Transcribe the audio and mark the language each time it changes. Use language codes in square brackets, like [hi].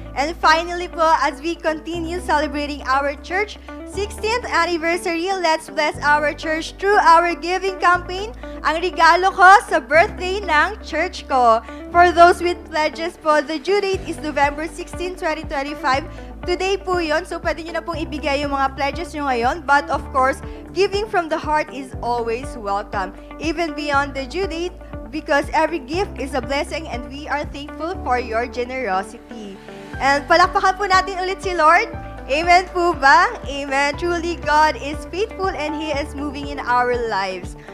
[en] And finally po, as we continue celebrating our church 16th anniversary, let's bless our church through our giving campaign, Ang Regalo Ko sa Birthday ng Church Ko. For those with pledges po, the due date is November 16, 2025. [tl] Today po yun, so pwede nyo na pong ibigay yung mga pledges nyo ngayon. [en] But of course, giving from the heart is always welcome, even beyond the due date, because every gift is a blessing and we are thankful for your generosity. [tl] And palakpakan po natin ulit si Lord. Amen po ba? Amen. [en] Truly, God is faithful and He is moving in our lives.